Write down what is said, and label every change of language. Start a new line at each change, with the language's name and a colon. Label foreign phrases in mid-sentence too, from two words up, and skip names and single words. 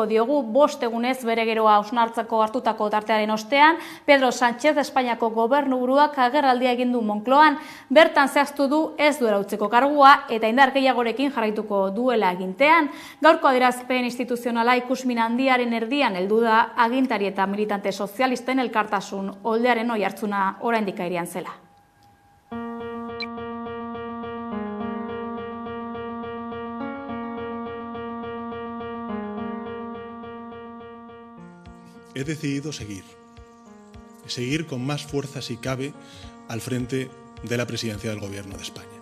Basque: diogu 5 egunez bere geroa hausnartzeko hartutako tartearen ostean Pedro Sánchez Espainiako gobernuburuak agerraldia egin du Moncloan, bertan zehaztu du ez duela utzeko kargua eta indar gehiagorekin jarraituko duela agintean. Gaurko adierazpen instituzionala ikusmin handiaren erdian heldu da agintari eta militante sozialisten elkartasun oldearen oihartzuna oraindik airean zela.
Spanish: He decidido seguir con más fuerza si cabe al frente de la presidencia del Gobierno de España.